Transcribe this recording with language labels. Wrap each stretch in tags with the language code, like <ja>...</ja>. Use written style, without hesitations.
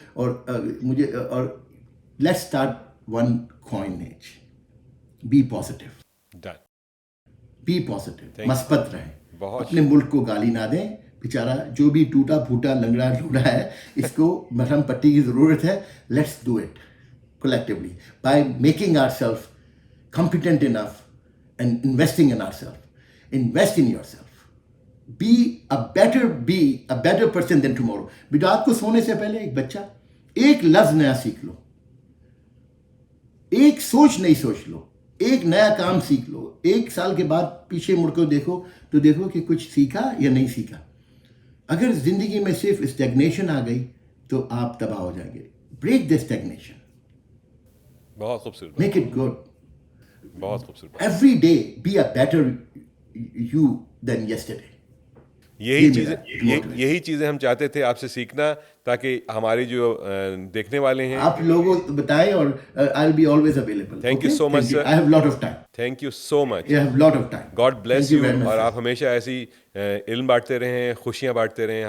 <en>اور let's start one coinage. Be positive, be positive,</en> <ur>مثبت رہیں. اپنے ملک کو گالی نہ دیں. بیچارہ جو بھی ٹوٹا پھوٹا لنگڑا لوڑا ہے, اس کو مرہم پٹی کی ضرورت ہے.</ur> <en>Let's do it collectively by making ourselves competent enough and investing in ourselves. Invest in yourself. Be a better person than tomorrow.</en> <ur>رات کو سونے سے پہلے ایک بچہ ایک لفظ نیا سیکھ لو, ایک سوچ نئی سوچ لو, ایک نیا کام سیکھ لو. 1 سال کے بعد پیچھے مڑ کر دیکھو تو دیکھو کہ کچھ سیکھا یا نہیں سیکھا. اگر زندگی میں صرف اسٹیگنیشن آ گئی تو آپ تباہ ہو جائیں گے.</ur> <en>Break the stagnation.</en> <ur>بہت خوبصورت.</ur> <en>Make it good.</en> <ur>بہت خوبصورت.</ur> <en>Every day be a better you than yesterday.</en> <ur>یہی چیزیں ہم چاہتے تھے آپ سے سیکھنا, تاکہ ہمارے جو دیکھنے والے ہیں آپ لوگوں بتائیں, اور</ur> <en>I'll be always available. Thank you so much sir. I have lot of time. Thank you so much. I have lot of time. God bless you.</en> <ur>اور آپ ہمیشہ ایسی علم بانٹتے رہیں, خوشیاں بانٹتے رہیں.</ur>